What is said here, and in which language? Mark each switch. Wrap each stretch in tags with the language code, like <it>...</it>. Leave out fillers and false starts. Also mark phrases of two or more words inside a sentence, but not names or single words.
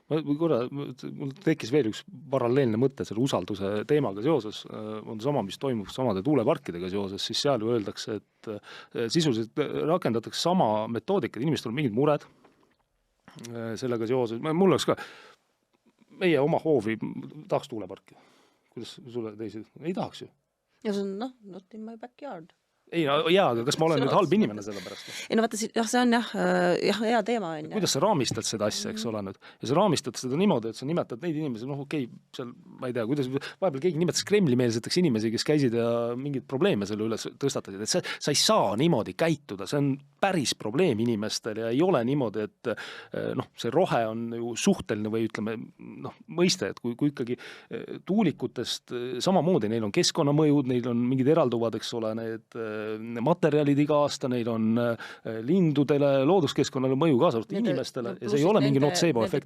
<et>Mul tekkis veel üks paralleelne mõte selle usalduse teemaga seoses, on sama, mis toimub samade tuuleparkidega seoses, siis seal ju öeldakse, et sisuliselt rakendatakse sama metoodikad, inimestel on mingid mured sellega seoses, mul oleks ka meie oma hoovi tahaks tuuleparki. Kuidas sulle teisi? Ei tahaks ju. Ja see on,</et> <en>not in my backyard.</en> <et>Ei, aga kas ma olen nüüd halb inimene selle pärast? Ei, vaata, see on hea teema. Kuidas sa raamistad seda asja, eks ole nüüd? Ja sa raamistad seda niimoodi, et sa nimetad neid inimesi, seal, ma ei tea, kuidas vahepeal keegi nimetas Kremli-meelseteks inimesi, kes käisid ja mingid probleeme selle üles tõstatasid, et sa ei saa niimoodi käituda, see on päris probleem inimestel ja ei ole niimoodi, et see rohe on ju suhteline või ütleme, mõiste, et kui ikkagi tuulikutest samamoodi, neil on keskkonnamõjud, neil on mingid eralduvad, eks ole, need materjalid iga aasta, neil on lindudele, looduskeskkonnale mõju kaasa inimestele ja see ei ole mingi notseebo-efekt.</et>